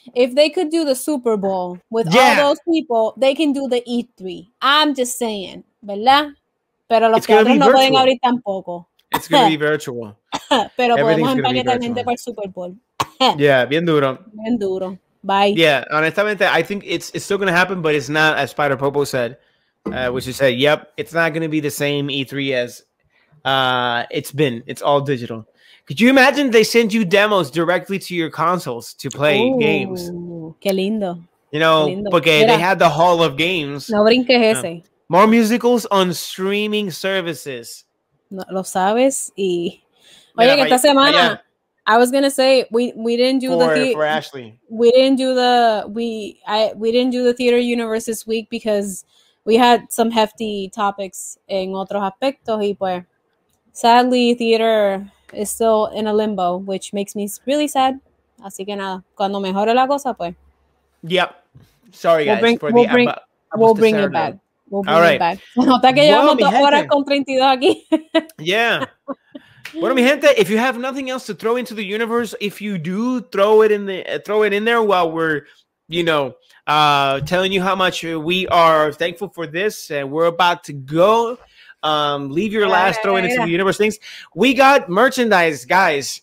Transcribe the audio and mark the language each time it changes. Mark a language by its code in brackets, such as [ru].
[en] If they could do the Super Bowl with all those people, they can do the E3. I'm just saying. ¿Verdad? [es] Pero los teatros no pueden abrir tampoco. [en] It's going to be virtual. [es] Pero podemos empaquetar gente para el Super Bowl. Yeah, bien duro. Bien duro. Bye. [en] Yeah, honestamente, I think it's still going to happen, but it's not, as Spider Popo said, which is said, yep, it's not going to be the same E3 as it's been. It's all digital. Could you imagine they send you demos directly to your consoles to play games? [es] Qué lindo. [en] You know, porque they had the Hall of Games. [es] No brinques ese. [en] More musicals on streaming services. [es] No, lo sabes y oye que esta semana [en] I was gonna say we didn't do for Ashley. We didn't do the we didn't do the theater universe this week because we had some hefty topics [es] en otros aspectos y pues [en] sadly theater is still in a limbo, which makes me really sad. [es] Así que nada, cuando mejore la cosa pues. [en] Yep. Sorry guys we'll bring it back. We'll bring it back. [es] Nota que llevamos 2 horas con 32 aquí. [en] Yeah. [es] Bueno, mi gente, [en] if you have nothing else to throw into the universe, if you do throw it in there while we're, you know, telling you how much we are thankful for this, and we're about to go. Leave your last throw into the universe things. We got merchandise, guys.